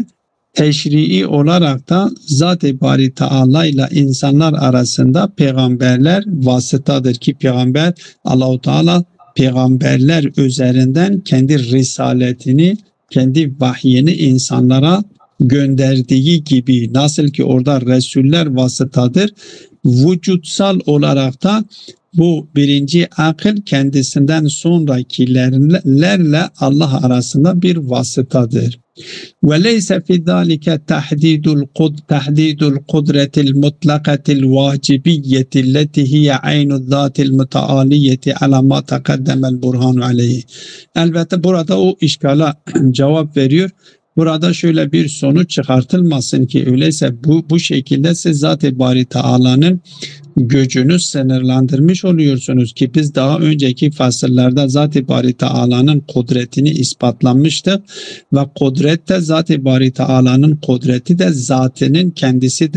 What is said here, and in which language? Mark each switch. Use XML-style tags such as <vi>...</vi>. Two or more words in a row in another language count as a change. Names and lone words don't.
<tr>teşrii olarak da Zat-ı Bari Teala ile insanlar arasında peygamberler vasıtadır ki peygamber Allah-u Teala peygamberler üzerinden kendi risaletini, kendi vahyini insanlara gönderdiği gibi nasıl ki orada Resuller vasıtadır, vücutsal olarak da bu birinci akıl kendisinden sonrakilerle Allah arasında bir vasıtadır.</tr> <ar>وَلَيْسَ فِي ذَٰلِكَ تَحْدِيدُ الْقُدْرَةِ الْمُطْلَقَةِ الْوَاجِبِيَّةِ الَّتِي هِيَ عَيْنُ الذَّاتِ الْمُتَعَالِيَّةِ عَلَى مَا تَقَدَّمَ الْبُرْهَانُ عَلَيْهِ.</ar> <tr>Elbette burada o işgala cevap veriyor. Burada şöyle bir sonuç çıkartılmasın ki öyleyse bu şekilde siz Zat-ı Bari Teala'nın gücünü sınırlandırmış oluyorsunuz ki biz daha önceki fasıllerde Zat-ı Bari Teala'nın kudretini ispatlamıştık ve kudret de Zat-ı Bari Teala'nın kudreti de zatının kendisidir.</tr>